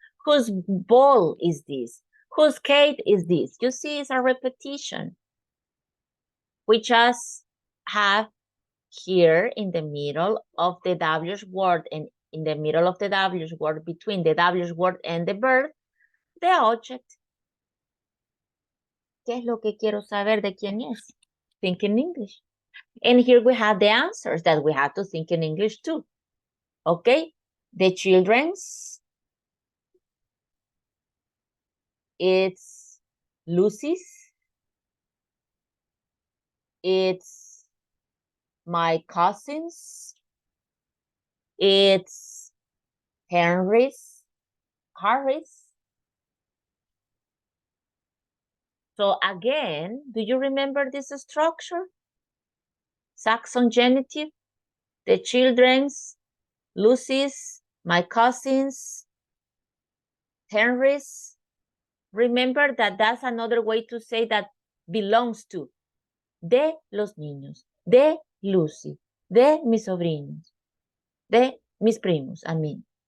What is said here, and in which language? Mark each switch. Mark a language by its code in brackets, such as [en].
[en] Whose ball is this? Whose cake is this? You see, it's a repetition. We just have here in the middle of the W's word and in the middle of the W's word, between the W's word and the verb, the object. [es] ¿Qué es lo que quiero saber de quién es? [en] Think in English. And here we have the answers that we have to think in English too. Okay? The children's, it's Lucy's, it's my cousin's, it's Harry's. So again, do you remember this structure? Saxon genitive, the children's, Lucy's, my cousin's, Henry's. Remember that that's another way to say that belongs to. [es] De los niños, de Lucy, de mis sobrinos, de mis primos, [en] I mean.